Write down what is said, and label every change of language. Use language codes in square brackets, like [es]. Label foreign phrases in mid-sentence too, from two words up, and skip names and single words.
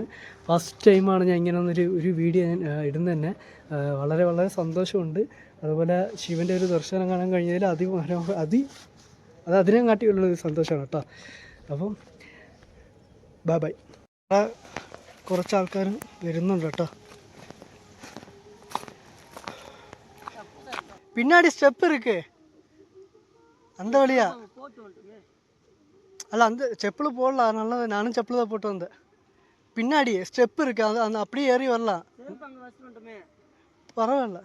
[ml] ഫസ്റ്റ് ടൈമാണ് ഞാൻ ഇങ്ങനെ ഒരു വീഡിയോ ഞാൻ ഇടുന്നത് തന്നെ. വളരെ വളരെ സന്തോഷമുണ്ട്. അതുപോലെ ശിവൻ്റെ ഒരു ദർശനം കാണാൻ കഴിഞ്ഞതിൽ അതിനെ കാട്ടിയുള്ളൊരു സന്തോഷമാണ് കേട്ടോ. അപ്പം ബൈ. കുറച്ച് ആൾക്കാർ വരുന്നുണ്ട് കേട്ടോ. [ta] பின்னாடி ஸ்டெப் இருக்கு, அந்த வழியா. அல்ல, அந்த செப்பல் போடலாம், நல்லது. நானும் செப்பல் தான் போட்டு வந்தேன். பின்னாடி ஸ்டெப் இருக்கு, அது அந்த அப்படியே ஏறி வரலாம். பரவாயில்ல.